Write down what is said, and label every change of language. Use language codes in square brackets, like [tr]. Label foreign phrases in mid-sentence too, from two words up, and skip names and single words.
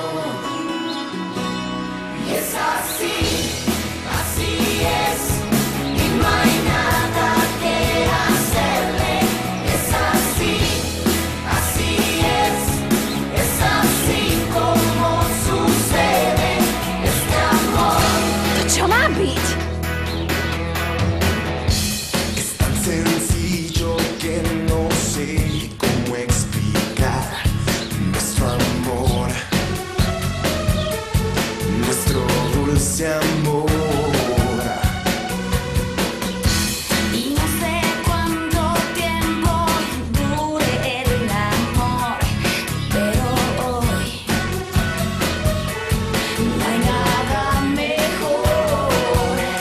[es] Y es así. Así es, y no hay nada que hacerle. Es así como sucede este amor. [sk] To čo má byť? [es] Es tan sencillo que no sé cómo explicar nuestro amor, nuestro dulce amor. Y no sé cuánto tiempo dure el amor, pero hoy no hay nada mejor.